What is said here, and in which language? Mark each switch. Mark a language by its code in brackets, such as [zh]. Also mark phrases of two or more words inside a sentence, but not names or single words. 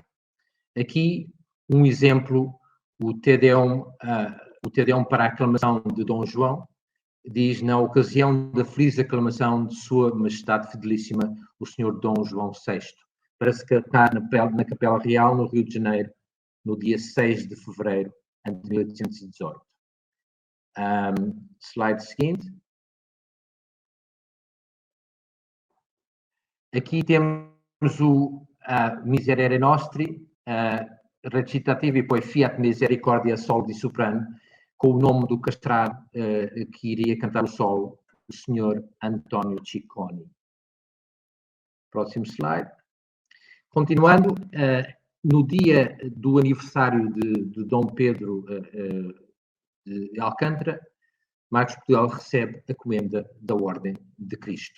[pt] Aqui um exemplo, o Te Deum para a aclamação de Dom João, diz: na ocasião da feliz aclamação de Sua Majestade Fidelíssima, o Senhor Dom João VI, para se cantar na Capela Real, no Rio de Janeiro, no dia 6 de fevereiro de 1818. Slide seguinte. Aqui temos o Miserere Nostri, recitativo [it] e poi [pt] Fiat Misericordia Soldi Soprano, com o nome do castrado que iria cantar o solo, o Sr. António Cicconi. Próximo slide. Continuando, no dia do aniversário de Dom Pedro de Alcântara, Marcos Portugal recebe a comenda da Ordem de Cristo.